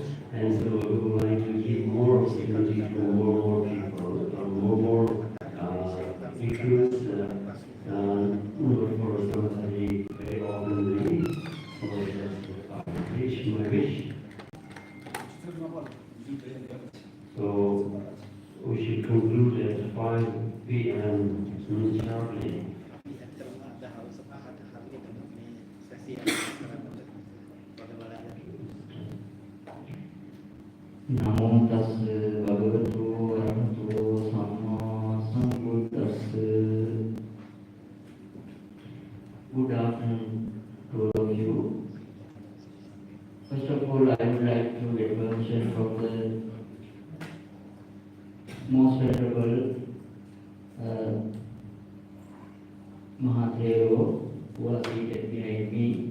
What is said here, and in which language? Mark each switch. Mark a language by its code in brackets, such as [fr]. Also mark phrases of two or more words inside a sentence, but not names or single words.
[en] And so we would like to give more opportunity to more people, more speakers, not for somebody very openly, or just my wish. So we should conclude at 5 p.m. sharply. [pi] Namo tassa bhagavato arahato samma sambuddhassa. [en] Good afternoon to all of you. First of all, I would like to get permission from the most venerable Mahathero, who are seated behind me.